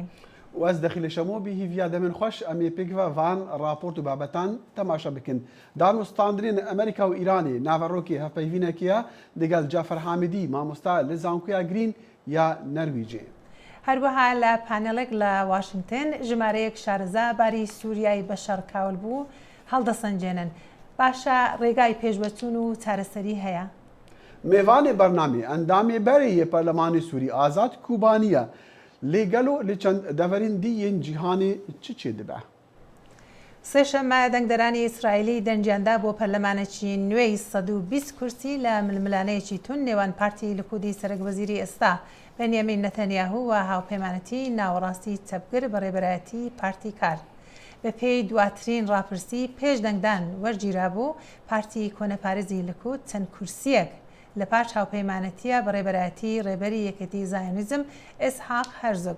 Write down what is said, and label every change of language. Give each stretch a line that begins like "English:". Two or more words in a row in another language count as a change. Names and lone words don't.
Kurdish: واز دەخیل شەمۆ بی هیڤیا دەمن خۆش ئەمێ پێکڤە ڤان راپۆرت و بابەتان تەماشە بکن دانوستاندرین ئەمریکا و ئیرانی ناڤەڕۆکی هەفپەیڤینەکیە دەگەڵ جەفەر حامدی مامۆستا لە زانکۆیا گرین یا نەرویجێ.
Central Kurdish: هەروەها لە پانێڵێک لە واشنگتن ژمارەیەک شارەزا باری سووریای بەشەر کاول بوو هەڵدەسەنجێنن. باشە ڕێگای پێشبەچوون و چارەسەری هەیە.
Kurdish: میوانê بەرنامê endamê berê yê Parlemanê Sûrî Azad Kûbaniye lêgelo li çend deverên dî yên cîhanê çi çê dibe?
Central Kurdish: سێشەممە دەنگدەرانی ئیسرائیلی دەنجیاندا بۆ پەرلەمانێکی نوێی 120 کورسی لە ململانەیەکی تون نێوان پارتی لیکودی سەرۆکوەزیری ئێستا بەنیامین نەتەنیاهو و هاوپەیمانەتی ناوەڕاستی چەپگر بەڕێبەرایەتی پارتی کار. بە پێی دواترین ڕاپرسی پێش دەنگدان وەرگیرابوو پارتی کۆنەپارێزی لیکود چەند کورسیەک لە پاش هاوپەیمانەتیە بەڕێبەرایەتی ڕێبەری یەکێتی زایۆنیزم ئێسحاق هەرزۆگ.